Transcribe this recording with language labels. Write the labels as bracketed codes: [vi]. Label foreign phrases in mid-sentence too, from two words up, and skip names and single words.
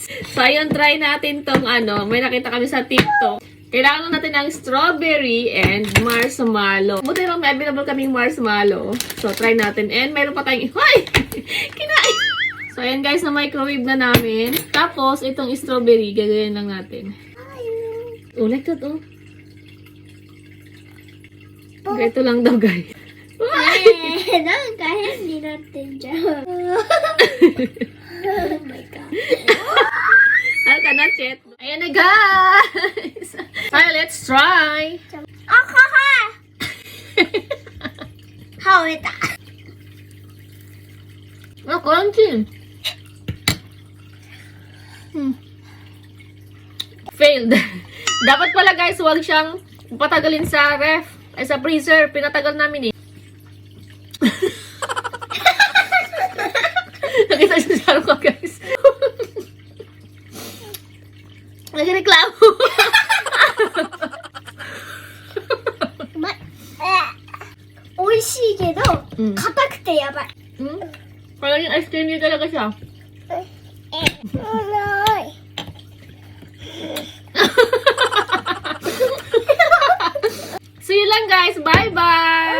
[tl] So ayun, try natin tong may nakita kami sa TikTok. Kailangan natin ng [en] strawberry and marshmallow. [tl] Buti lang may available kaming marshmallow. So try natin. And meron pa tayong, kinain! So ayan guys, na microwave na namin. Tapos itong strawberry, gagawin lang natin. [en] Like that, [tl] oh. Ito lang daw guys. Kaya hindi natin dyan. [en] Oh my God. [tl] Halka na, Chet. Ayan na, guys. [en] Alright, let's try. [tl] Ako ha! [en] How is that? Crunchy. Failed. [tl] Dapat pala, guys, huwag siyang patagalin sa ref. Ay, sa freezer. Pinatagal namin eh. Nakita siya sa ko, guys. Nagreklamo. [ja] 美味しいけど、硬くてやばい。 [tl] Parang yung ice cream niya talaga siya. [en] See you [tl] lang, guys. [en] Bye-bye!